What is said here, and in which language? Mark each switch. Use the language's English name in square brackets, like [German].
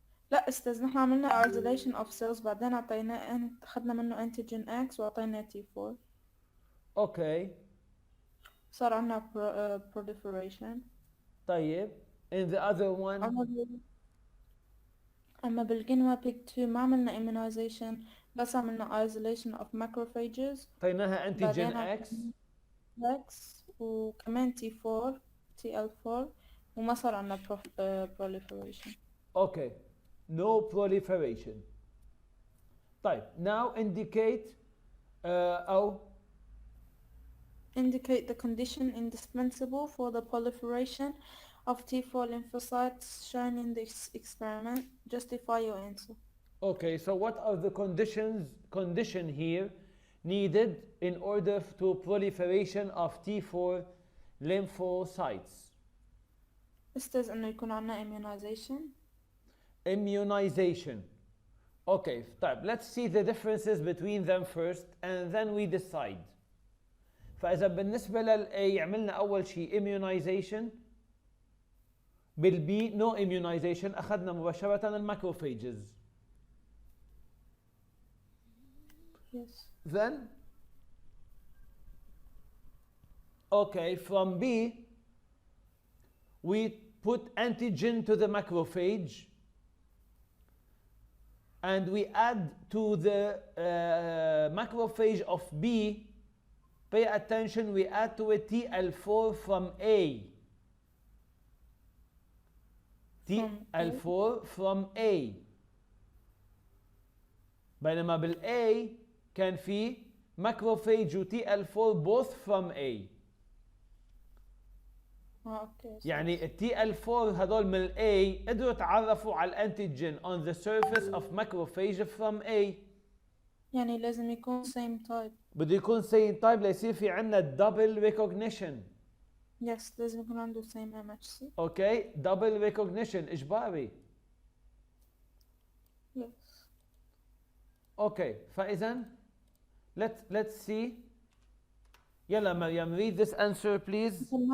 [Arabic] لا استاذ نحن عملنا [English] isolation of cells [Arabic] بعدين أخذنا منه [English] antigen X [Arabic] وعطينا T4. [English] Okay, [Arabic] صار عنا proliferation. طيب. [English] In the other one, [Arabic] أما بالجنوا بيج 2 ما عملنا immunization بس عملنا [English] isolation of macrophages. [Arabic] اعطيناها antigen بعدين X. X وكمان T4 TL4 وما صار عنا proliferation. [English] Okay, no proliferation. [Arabic] طيب, [English] now indicate [Arabic] أو [English] Indicate the condition indispensable for the proliferation of T4 lymphocytes shown in this experiment. Justify your answer. Okay, so what are the condition here needed in order to proliferation of T4 lymphocytes? [Arabic] استاذ انه يكون عنا immunization. [English] Immunization. Okay, [Arabic] طيب, [English] let's see the differences between them first and then we decide. [Arabic] فإذا بالنسبة لل A عملنا أول شيء immunization. بالB [English] no immunization, [Arabic] أخذنا مباشرة الماكروفاجز. [English] Yes. Then, okay, from B, we put antigen to the macrophage and we add to the macrophage of B, pay attention, we add to it TL4 from A. TL4 from A. [Arabic] بينما بالA كان في macrophage و TL4 [English] both from A. [Arabic] اوكي. يعني ال TL4 هذول من A قدروا يتعرفوا على الانتيجين [English] on the surface of macrophage from A. [Arabic] يعني لازم يكون [English] same type. [Arabic] بده يكون [English] same type [Arabic] ليصير في عندنا double recognition. [English] Yes, [Arabic] لازم يكون عنده [English] same MHC. [Arabic] اوكي, [English] double recognition [Arabic] اجباري. [English] Yes. [Arabic] اوكي, فاذا [English] let's see. [Arabic] يلا مريم, [English] read this answer please.